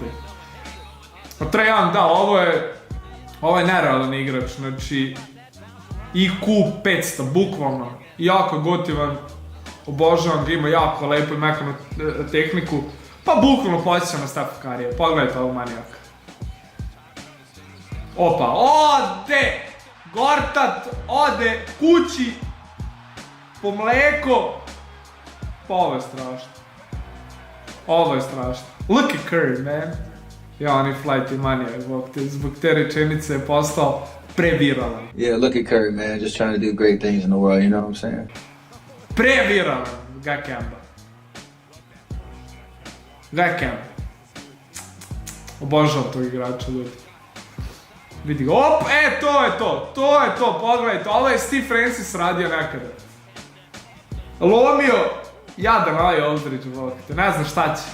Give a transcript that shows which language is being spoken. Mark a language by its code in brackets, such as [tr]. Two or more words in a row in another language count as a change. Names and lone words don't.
[sr] Trae Young, da, ovo je nerealan igrač, znači IQ 500, bukvalno, jako je gotivan, obožavam ga, ima jako lepo i mekanu tehniku, pa bukvalno posjećam na Steph Curryja, pogledajte ovog manijaka. Opa, ode! Gortat ode kući po mleko. Pa ovo je strašno. Ovo je strašno. [en] Look at Curry, man. [sr] Ja, on je flight i manijak, zbog te rečenice je postao previralan. [en] Yeah, look at Curry, man, just trying to do great things in the world, you know what I'm saying? [sr] Previralan, ga Kemba. Ga Kemba. Obožavam tog igrača, ljudi. Vidi ga, to je to, pogledajte, ovo je Steve Francis radio nekada. Lomio jadan ovaj Aldridge, ne znam šta će.